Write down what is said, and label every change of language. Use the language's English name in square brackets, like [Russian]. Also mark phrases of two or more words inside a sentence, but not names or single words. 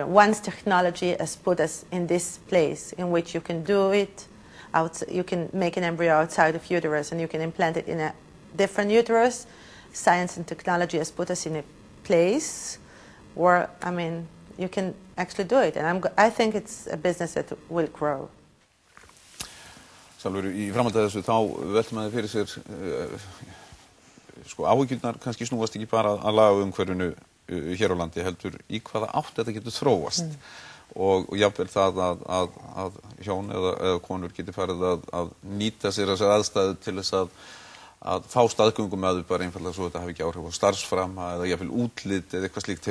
[English] Once technology has put us in this place in which you can do it, you can make an embryo outside of uterus and you can implant it in a different uterus. Science and technology has put us in a place where, you can actually do it. And I think it's a business that will grow. [Icelandic] Salvur, í framhaldi af þessu þá veltum maður fyrir sér áhyggjurnar kannski snúast ekki bara að lagaumhverfinu hér á landi heldur í hvaða átt þetta getur þróast og jafnvel það að hjón eða konur geti farið að nýta sér þessar aðstæður til þess að fá staðgöngum með þau bara einfallega svo þetta hafi ekki áhrif á starfsframa eða jafnvel útlit eða eitthvað slíkt.